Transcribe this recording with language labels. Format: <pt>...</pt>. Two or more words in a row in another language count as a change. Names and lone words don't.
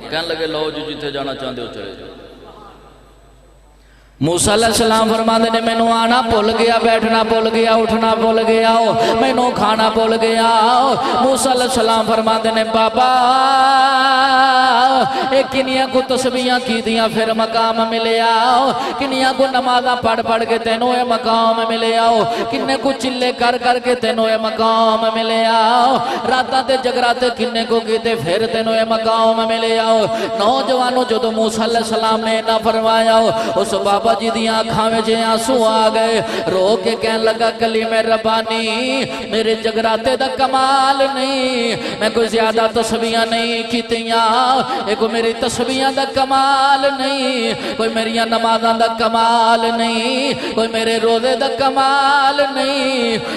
<pa>کہنے لگے لو جو جتے جانا چاہتے ہو چلے جاؤ۔ موسیٰ</pa> <ar>علیہ السلام</ar> <pa>فرماندے نے مینوں آنا بھول گیا، بیٹھنا بھول گیا، اٹھنا بھول گیا، مینوں کھانا بھول گیا۔ موسیٰ</pa> <ar>علیہ السلام</ar> <pa>فرماندے نے بابا ایک کنیاں کو تسبیحاں کی دیاں پھر مقام ملیا، کنیاں کو نمازاں پڑھ پڑھ کے تینوں اے مقام ملیا، کنے کو چلے کر کر کے تینوں اے مقام ملیا، راتاں تے جگراتے کنے کو کیتے پھر تینوں اے مقام ملیا۔ نوجوانوں جدو موسیٰ</pa> <ar>علیہ السلام</ar> <pa>نے نہ فرمایا، اس بابا جی دیاں آنکھاں میں جے آنسو آ گئے، رو کے کہنے لگا کلیم ربانی میرے جگراتے دا کمال نہیں، میں کوئی زیادہ تسبیحاں نہیں کیتیاں، کوئی میری تسبیحاں دا کمال نہیں، کوئی میری نمازاں دا کمال نہیں، کوئی میرے روزے دا کمال نہیں۔</pa>